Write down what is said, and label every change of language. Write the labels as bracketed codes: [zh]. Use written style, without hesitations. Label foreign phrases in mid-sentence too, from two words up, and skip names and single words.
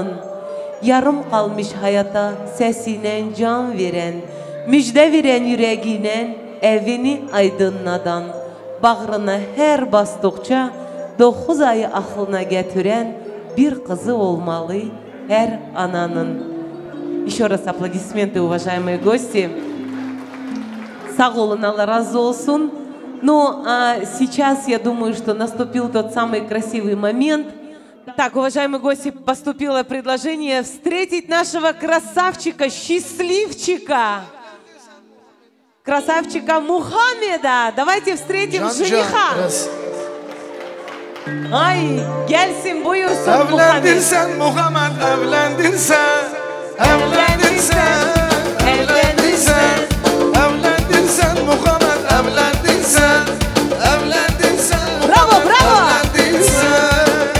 [tr] Yarım kalmış hayata sesine can veren, müjde veren yüreğine evini aydınladan, bağrına her bastıkça 9 ayı aklına getiren bir kızı olmalı her ananın. [ru] Еще раз аплодисменты, уважаемые гости. [tr] Sağ olun, Allah razı olsun. [ru] Ну, а сейчас я думаю, что наступил тот самый красивый момент. Так, уважаемые гости, поступило предложение встретить нашего красавчика, счастливчика. Красавчика Мухаммеда. Давайте встретим жениха. [tr] Ay, gelsin buyursun Muhammed. Evlendin sen Muhammed, evlendin sen. Evlendin sen, evlendin sen. Evlendin sen Muhammed, evlendin sen. Evlendin sen Muhammed, evlendin sen.